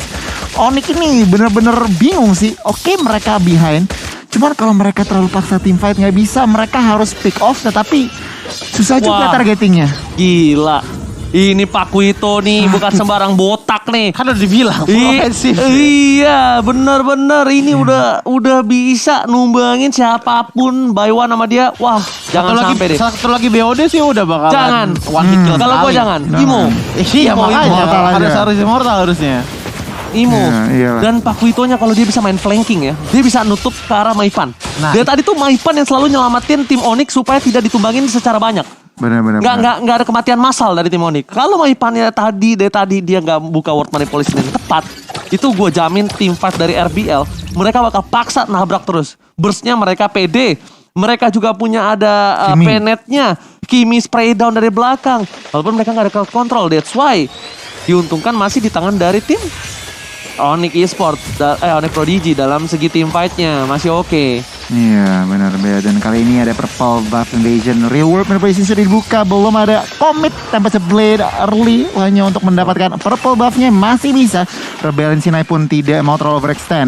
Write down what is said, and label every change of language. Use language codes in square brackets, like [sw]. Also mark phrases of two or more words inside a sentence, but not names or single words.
[id] Onyx ini benar-benar bingung sih. Oke mereka behind, cuman kalau mereka terlalu paksa [en] team fight [id] nggak bisa. Mereka harus [en] pick off [id] tetapi susah juga Wah. targetingnya. Gila. Ini Pak Kuito nih bukan sembarang botak nih. Kan udah dibilang offensive. Iya, bener-bener ini udah bisa numbangin siapapun [en] buy one [id] sama dia. Wah, jangan sampai deh. Satu lagi BOD sih udah bakalan Jangan. [en] one hit kill [id] Kalau gua sekali. jangan, Imo. Iya Imo, makanya Immortal aja. harus immortal harusnya. Imo. Iya. Dan Pak Kuitonya kalau dia bisa main flanking ya, dia bisa nutup ke arah Maipan. Nah, Dia tadi tuh Maipan yang selalu nyelamatin tim Onyx supaya tidak ditumbangin secara banyak. Benar-benar. Nggak ada kematian massal dari tim Onyx. Kalau Maipannya tadi dia nggak buka [en] word manipulation [id] yang tepat, itu gue jamin tim fight dari RBL mereka bakal paksa nabrak terus. Burstnya mereka pede. Mereka juga punya ada penetnya, Kimi [en] spray down [id] dari belakang. Walaupun mereka nggak ada [en] crowd control, that's why [id] diuntungkan masih di tangan dari tim Onyx Esports, Onyx Prodigy dalam segi [en] team fight- [id] nya masih oke. Iya benar Bea. Dan kali ini ada Purple Buff Invasion. Real World Manipulation sudah dibuka. Belum ada commit Tempest Blade early. Hanya untuk mendapatkan Purple Buff-nya masih bisa. Rebellion Sinai pun tidak mau terlalu overextend.